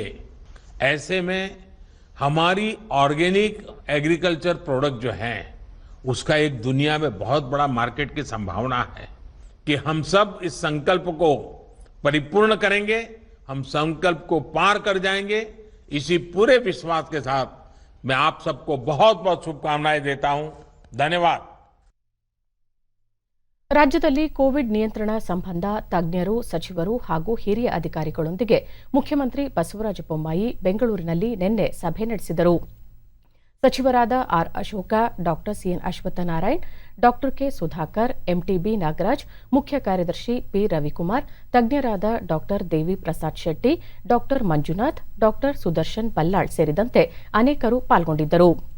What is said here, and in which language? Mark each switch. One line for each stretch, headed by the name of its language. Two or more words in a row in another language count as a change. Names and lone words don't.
Hindi: ऐसे में हमारी
English: organic agriculture product
Hindi: जो हैं, उसका एक दुनिया में बहुत बड़ा मार्केट की संभावना है कि हम सब इस संकल्प को परिपूर्ण करेंगे, हम संकल्प को पार कर जाएंगे. इसी पूरे विश्वास के साथ मैं आप सबको बहुत बहुत शुभकामनाएं देता हूं. धन्यवाद.
Kannada: ರಾಜ್ಯದಲ್ಲಿ ಕೋವಿಡ್ ನಿಯಂತ್ರಣ ಸಂಬಂಧ ತಜ್ಞರು, ಸಚಿವರು ಹಾಗೂ ಹಿರಿಯ ಅಧಿಕಾರಿಗಳೊಂದಿಗೆ ಮುಖ್ಯಮಂತ್ರಿ ಬಸವರಾಜ ಬೊಮ್ಮಾಯಿ ಬೆಂಗಳೂರಿನಲ್ಲಿ ನಿನ್ನೆ ಸಭೆ ನಡೆಸಿದರು. ಸಚಿವರಾದ ಆರ್ ಅಶೋಕ, ಡಾ ಸಿಎನ್ ಅಶ್ವತ್ಥನಾರಾಯಣ್, ಡಾ ಕೆ ಸುಧಾಕರ್, ಎಂಟಿಬಿ ನಾಗರಾಜ್, ಮುಖ್ಯ ಕಾರ್ಯದರ್ಶಿ ಪಿ ರವಿಕುಮಾರ್, ತಜ್ಞರಾದ ಡಾ ದೇವಿ ಪ್ರಸಾದ್ ಶೆಟ್ಟಿ, ಡಾ ಮಂಜುನಾಥ್, ಡಾ ಸುದರ್ಶನ್ ಬಲ್ಲಾಳ್ ಸೇರಿದಂತೆ ಅನೇಕರು ಪಾಲ್ಗೊಂಡಿದ್ದರು.